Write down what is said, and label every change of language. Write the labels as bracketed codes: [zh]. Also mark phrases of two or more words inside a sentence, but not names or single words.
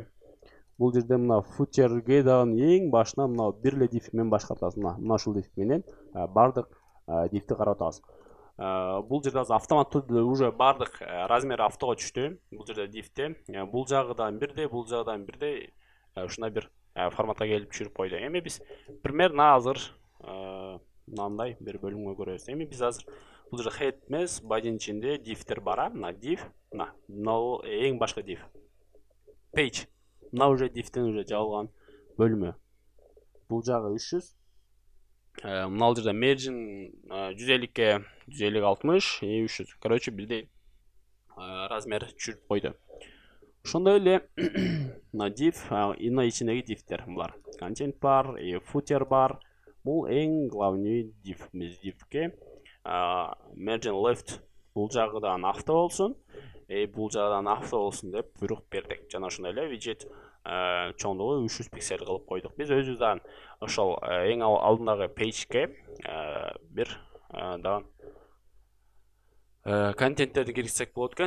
[ky] Бул жерде мына footerге дагы эң башына мына бир эле div менен башкартасыз. Мына ушул div менен бардык div'ти карап атабыз. Бул жерде автомат түрдө уже бардык размери автого түштү. Бул жерде div'те. Бул жагыдан бирдей, бул жагыдан бирдей. Ушундай бир форматқа келіп түшіріп қойды. Эми биз примерно азыр мынандай бір бөлімге көрөбүз. Эми биз азыр бул жерде head эмес, body'нын ичинде div'тер бар. Мына div, мына эң башкы div. Page. Мына уже div'тен уже жабылган бөлүмү. Бул жагы 300. Мына жерде margin 150-ке 150-60 и 300. Короче, бирдей размер түшүрүп койду. Ошондой эле мына div, мына ичиндеги div'тер булар. Content бар, footer бар. Бул эң главный div. Биз div'ке [en] margin left [ky] бул жагыдан авто болсун, бул жагыдан авто болсун деп буйрук бердик. Жана ошондой эле widget чоңдугу 300 пиксель кылып койдук. Биз өзүбүздөн ошол эң алдындагы page'ке бир дагы контенттерди киргизсек болот экен.